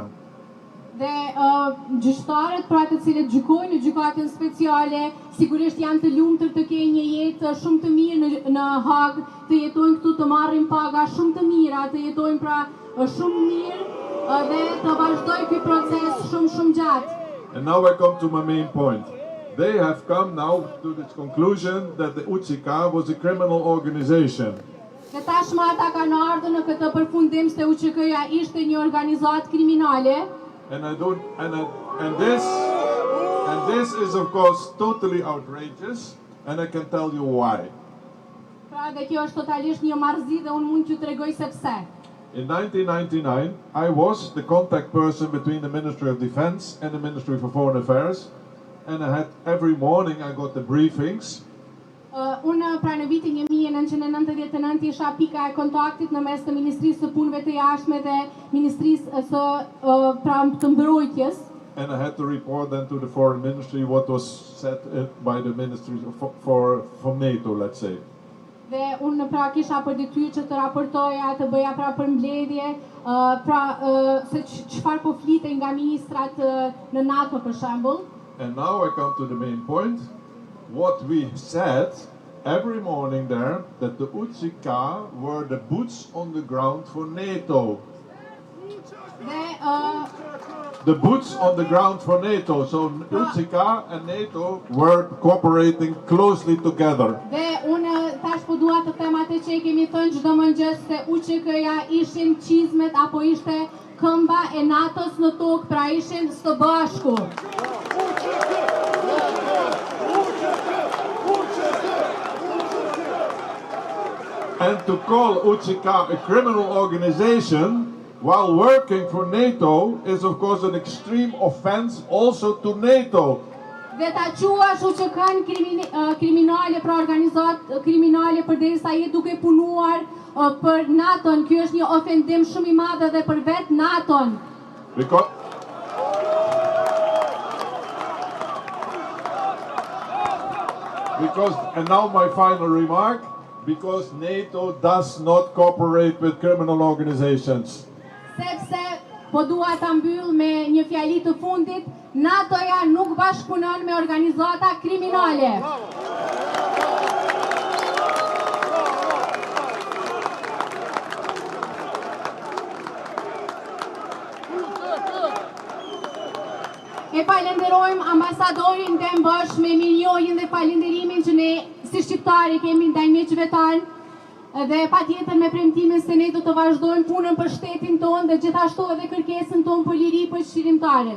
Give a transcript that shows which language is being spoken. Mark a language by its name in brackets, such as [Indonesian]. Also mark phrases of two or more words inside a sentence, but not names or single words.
[Albanian] Dhe gjyqtarët pra të cilët gjykojnë në gjykatën speciale sigurisht janë të lumtur të kenë një jetë shumë të mirë në Hagë, të jetojnë këtu, të marrin paga shumë të mira, të jetojnë pra shumë mirë dhe të vazhdojë ky proces shumë gjatë. [English] And now I come to my main point. They have come now to this conclusion that the UÇK was a criminal organization. [Albanian] Dhe tashmë ata kanë ardhur në këtë përfundim se UÇK-ja ishte një organizatë kriminale. [English] And this is of course totally outrageous, and I can tell you why. [Albanian] Pra dhe kjo është totalisht një marrëzi dhe unë mund t'ju tregoj se pse. [English] In 1999, I was the contact person between the Ministry of Defense and the Ministry for Foreign Affairs, and I had every morning I got the briefings. [Albanian] Unë pra në vitin 1999 isha pika e kontaktit në mes të Ministrisë së Punëve të Jashtme dhe Ministrisë së pra të Mbrojtjes. [English] And I had to report then to the Foreign Ministry what was said by the Ministry for NATO, let's say. [Albanian] Dhe unë pra kisha për detyrë që të raportoja, të bëja pra përmbledhje, pra se çfarë po flitej nga ministrat në NATO për shembull. [English] And now I come to the main point. What we said every morning there, that the UÇK were the boots on the ground for NATO. The boots on the ground for NATO. So UÇK and NATO were cooperating closely together. [Albanian] Dhe unë tash po dua të them atë që kemi thënë çdo mëngjes se UÇK-ja ishin çizmet apo ishte këmba e NATO-s në tokë, pra ishin së bashku. [English] And to call UÇK a criminal organization while working for NATO is of course an extreme offense also to NATO. [Albanian] Dhe ta quash UÇK-n kriminale, pra organizatë kriminale përderisa je duke punuar për NATO-n, ky është një ofendim shumë i madh edhe për vetë NATO-n. [English] Because, and now my final remark, because NATO does not cooperate with criminal organizations. [Albanian] Sepse po dua ta mbyll me një fjali të fundit, NATO-ja nuk bashkëpunon me organizata kriminale. E falenderojmë ambasadorin Robert Bosch me mirënjohjen dhe falenderimin që ne si shqiptari kemi ndaj miqve tanë dhe patjetër me premtimin se ne do të vazhdojmë punën për shtetin tonë dhe gjithashtu edhe kërkesën tonë për liri për shqirimtarët.